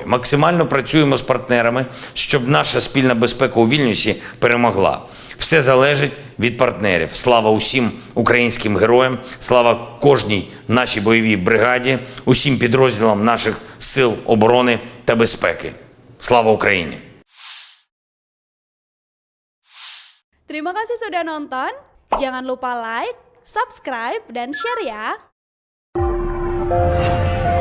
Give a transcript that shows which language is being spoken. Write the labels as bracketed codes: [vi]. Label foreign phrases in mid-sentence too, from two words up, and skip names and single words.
[uk] Максимально працюємо з партнерами, щоб наша спільна безпека у Вільнюсі перемогла. Все залежить від партнерів. Слава усім українським героям, слава кожній нашій бойовій бригаді, усім підрозділам наших сил оборони та безпеки. Слава Україні! [id] Terima kasih sudah nonton. Jangan lupa like, subscribe, dan share ya.